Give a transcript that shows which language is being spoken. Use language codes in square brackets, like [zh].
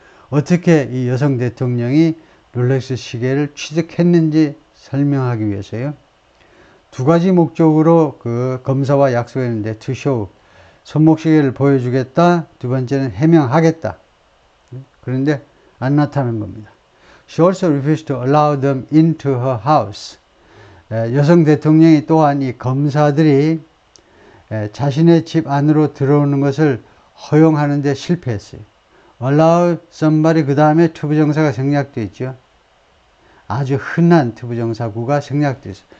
[ko] 어떻게 이 여성 대통령이 롤렉스 시계를 취득했는지 설명하기 위해서요. 두 가지 목적으로 그 검사와 약속했는데 [en] to show, [ko] 손목시계를 보여주겠다. 두 번째는 해명하겠다. 그런데 안 나타난 겁니다. [en] She also refused to allow them into her house. [ko] 여성 대통령이 또한 이 검사들이 자신의 집 안으로 들어오는 것을 허용하는 데 실패했어요. allow somebody 그 다음에 투부정사가 생략되어 있죠. 아주 흔한 투부정사구가 생략되어 있어요.